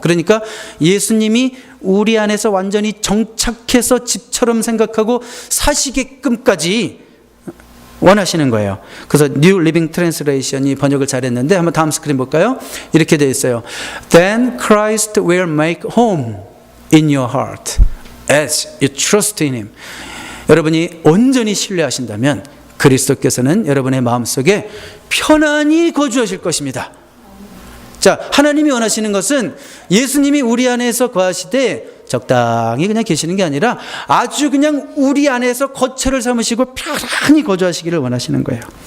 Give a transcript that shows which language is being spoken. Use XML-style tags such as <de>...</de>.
<ko>그러니까 예수님이 우리 안에서 완전히 정착해서 집처럼 생각하고 사시게끔까지 원하시는 거예요. 그래서 New Living Translation이 번역을 잘했는데 한번 다음 스크린 볼까요? 이렇게 되어 있어요.</ko> <en>Then Christ will make home in your heart as you trust in Him.</en> <ko>여러분이 온전히 신뢰하신다면 그리스도께서는 여러분의 마음속에 편안히 거주하실 것입니다. 자, 하나님이 원하시는 것은 예수님이 우리 안에서 거하시되 적당히 그냥 계시는 게 아니라 아주 그냥 우리 안에서 거처를 삼으시고 편안히 거주하시기를 원하시는 거예요.</ko>